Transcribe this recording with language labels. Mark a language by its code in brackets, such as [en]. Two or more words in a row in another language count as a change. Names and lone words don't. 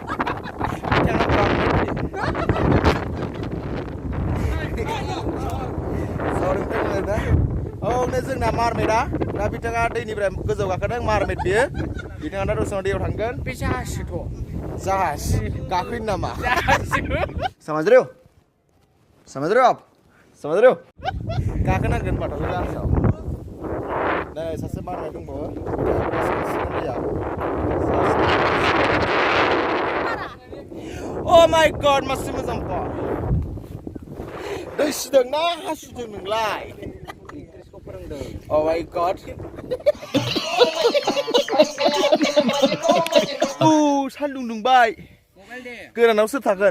[brx] औ नै जोंना मारमेदा दा बिथाङा दैनिफ्राय गोजौ गाखोदों मारमेद बियो बिथाङा दा दसेनाव दैयाव थांगोन बे जाहाजसोथ' जाहाज गाखोयो नामा [hi] समझ रहे हो [brx] गाखोनांगोन बाथ' जाहाजाव नै सासे मारमेद दंबावो [en] oh my god [brx] मासि मोजां बार दै सिदों ना हासुदों नोंलाय [en] oh my god [brx] सान्दुं दुंबाय गोरानाव सोर थागोन